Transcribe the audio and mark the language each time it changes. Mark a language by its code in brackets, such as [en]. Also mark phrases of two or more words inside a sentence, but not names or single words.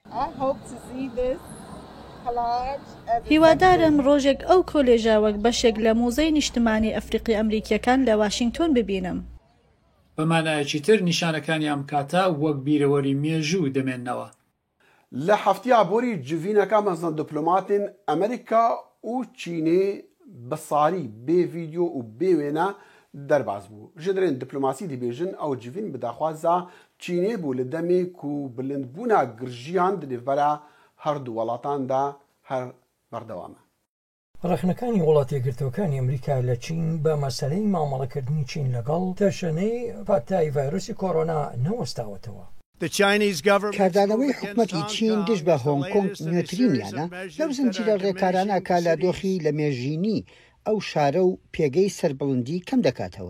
[ckb] هیوادارم ڕۆژێک ئەو کۆلێژە وەک بەشێک لە موزەی نیشتمانی ئەفریقی ئەمریکیەکان لە واشنگتۆن ببینم. بەمانایەکی تر نیشانەکانی ئەم کاتە وەک بیرەوەری مێژوو دەمێننەوە. [ku] لە هەفتیا بۆری جڤینەکە مەزن دیپلۆماتین ئەمریکا و چینێ بەساری بێ ڤیدیۆ و بێ وێنە دەرباز بوو. ji derên dîplomasî dibêjin ew civîn bi daxwaza Çînê bû li demê ku bilindbûna girjiyan di nêvbera her du welatan de her berdewam e. [ckb] ڕێخنەکانی وڵاتی یەکگرتوەکانی ئەمریکا لە چین بە مەسەلەی مامەڵەکردنی چین لەگەڵ تەشەنەی پاتای ڤایرۆسی کۆرۆنا نەوەستاوەتەوە. کاردانەوەی حکوومەتی چین دژ بە هۆنگ کۆنگ نوێترینیانە لەو زنجیرە ڕێکارانە کا لە دۆخی لە مێژینی ئەو شارە و پێگەی سەربڵندی کەم دەکاتەوە.